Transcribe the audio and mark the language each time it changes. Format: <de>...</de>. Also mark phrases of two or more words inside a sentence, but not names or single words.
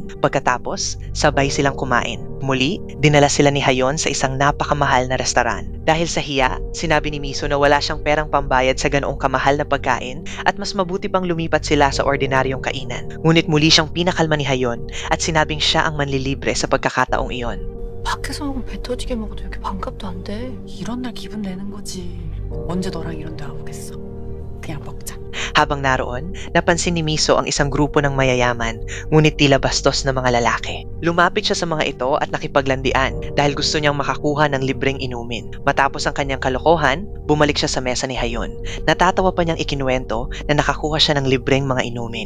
<tl>Pagkatapos, sabay silang kumain. Muli, dinala sila ni Hayon sa isang napakamahal na restaurant. Dahil sa hiya, sinabi ni Miso na wala siyang perang pambayad sa ganoong kamahal na pagkain at mas mabuti pang lumipat sila sa ordinaryong kainan. Ngunit muli siyang pinakalma ni Hayon at sinabing siya ang manlilibre sa pagkakataong iyon.</tl> <ko>밖에서 먹으면 배 터지게 먹어도 이렇게 반값도 안 돼. 이런 날 기분 내는 거지. 언제 너랑 이런 데 와보겠어. 그냥 먹자.</ko> <tl>Habang naroon, napansin ni Miso ang isang grupo ng mayayaman, ngunit tila bastos na mga lalaki. Lumapit siya sa mga ito at nakipaglandian dahil gusto niyang makakuha ng libreng inumin. Matapos ang kanyang kalokohan, bumalik siya sa mesa ni Hayon. Natatawa pa niyang ikinuwento na nakakuha siya ng libreng mga inumin.</tl>